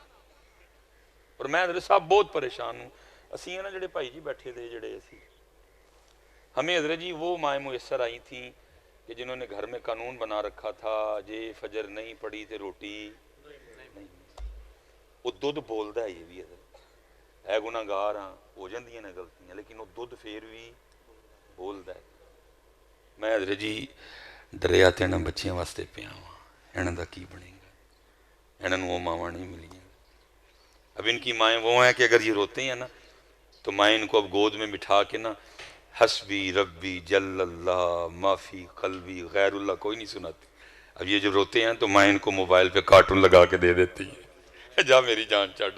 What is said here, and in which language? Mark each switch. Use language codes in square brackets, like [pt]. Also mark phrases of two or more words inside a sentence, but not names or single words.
[ur] اور میں حضرت صاحب بہت پریشان ہوں. اسی ہیں نا جڑے بھائی جی بیٹھے تھے جڑے اسی، ہمیں حضرت جی وہ مائیں میسر آئی تھیں کہ جنہوں نے گھر میں قانون بنا رکھا تھا [pa] جے فجر نہیں پڑی تھے روٹی نہیں. وہ دودھ بولدا ہے، یہ بھی حضرت ہے گناہ گار ہاں ہو جاندیاں نے غلطیاں، لیکن وہ دودھ پھر بھی بولدا ہے. میں حضرت جی ڈریا تے انہاں بچیاں واسطے پیا ہاں، انہاں دا کی بنے گا؟ انہاں نوں وہ ماواں نہیں ملیاں. [ur] اب ان کی مائیں وہ ہیں کہ اگر یہ روتے ہیں نا تو مائیں ان کو اب گود میں بٹھا کے نا [ar] حسبی ربی جل اللہ معافی قلبی غیر اللہ [ur] کوئی نہیں سناتی. اب یہ جو روتے ہیں تو مائیں ان کو موبائل پہ کارٹون لگا کے دے دیتی ہے، جا میری جان چڑھ.